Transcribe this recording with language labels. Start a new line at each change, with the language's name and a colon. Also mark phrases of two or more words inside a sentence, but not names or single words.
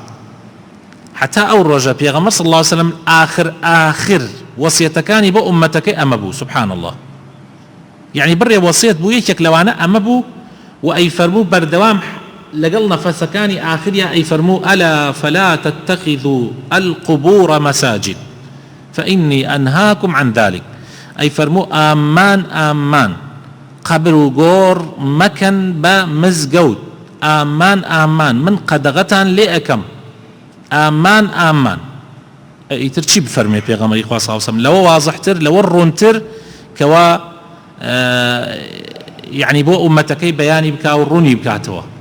Central Kurdish: حتا ئەو ڕۆژە پێغەمبەر
Arabic: صلی الله علیه وسلم
Central Kurdish: آخر وەسیەتەکانی بۆ ئومەتەکەی ئەمە بوو.
Arabic: سبحان الله.
Central Kurdish: یعنی بڕێ وەسیەت بوو یەکێک لەوانە ئەمە بوو و ئەی فەرموو بەردەوام لەگەڵ نەفەسەکانی ئاخریا ئەی فەرموو
Arabic: ئەلا فلا تتخذوا القبور مساجد فإني أنهاكم عن ذلك.
Central Kurdish: ئەی فەرموو ئامان ئامان قەبر و گۆڕ مەکەن بە مزگەوت، ئامان ئامان من قەدەغەتان لێ ئەکەم، ئامان ئامان. ئیتر چی بفەرمێ پێغەمبەری خوا
Arabic: صلی الله علیه وسلم
Central Kurdish: لەوە وازحتر لەوە ڕوونتر کەوا يعني بۆ ئومەتەکەی بەیانی بکا و ڕوونی بکاتەوە.